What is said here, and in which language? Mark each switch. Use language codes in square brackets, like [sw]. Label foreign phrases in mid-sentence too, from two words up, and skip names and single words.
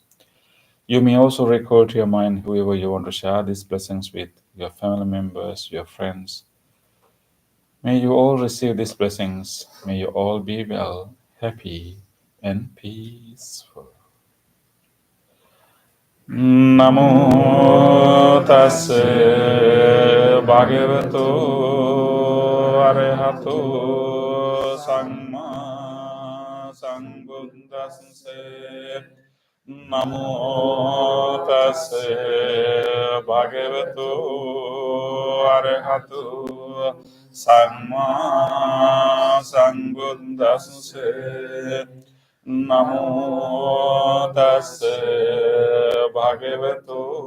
[en] You may also recall to your mind whoever you want to share these blessings with, your family members, your friends. May you all receive these blessings. May you all be well, happy, and peaceful. [pi] නමෝ තස්ස භගවතු අරහතු සම්මා සම්බුද්දස්ස නමෝ තස්ස භගවතු අරහතු සම්මා සම්බුද්දස්ස නමෝ තස්ස භගවතු